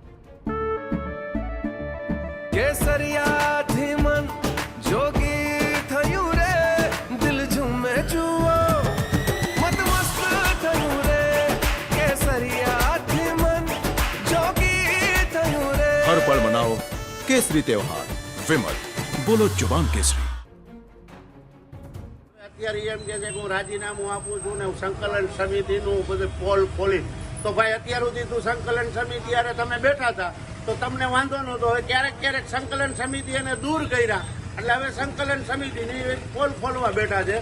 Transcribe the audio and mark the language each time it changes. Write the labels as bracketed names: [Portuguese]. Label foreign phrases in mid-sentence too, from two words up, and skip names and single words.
[Gujarati] કેસરિયાથી મન જોગી થયું રે, દિલ ઝૂમે જુઓ મત મસ્ત થયું રે, કેસરિયાથી મન જોગી થયું રે। [Hindi] हर पल मनाओ केसरी त्योहार। विमल, बोलो जुबान केसरी। [Gujarati] અત્યારે એમ કે છે કે હું રાજીનામું આપું છું ને હું સંકલન સમિતિનું બધું પોલ ખોલી, તો ભાઈ અત્યાર સુધી તું સંકલન સમિતિ અરે તમે બેઠા હતા તો તમને વાંધો નહોતો। હવે ક્યારેક ક્યારેક સંકલન સમિતિ એને દૂર કર્યા એટલે હવે સંકલન સમિતિની પોલ ખોલવા બેઠા છે।